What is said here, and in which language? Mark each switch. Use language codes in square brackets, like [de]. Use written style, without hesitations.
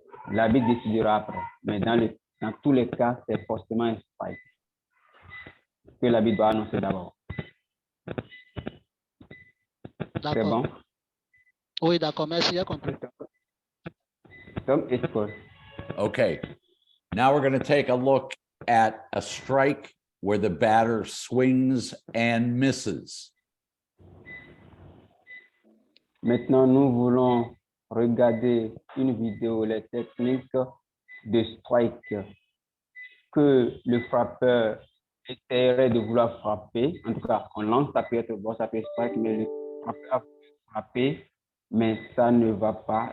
[fr] L'arbitre décidera après, mais dans tous les cas, c'est forcément un strike que l'arbitre doit annoncer d'abord. C'est D'accord. bon? Oui, d'accord, merci, j'ai compris. [en] Tom is good. Okay, now we're going to take a look at a strike where the batter swings and misses. [fr] Maintenant, nous voulons regarder une vidéo, les techniques de strike que le frappeur essaierait de vouloir frapper. En tout cas, on lance, ça peut être bon, ça peut être strike, mais le frappeur frapper, mais ça ne va pas.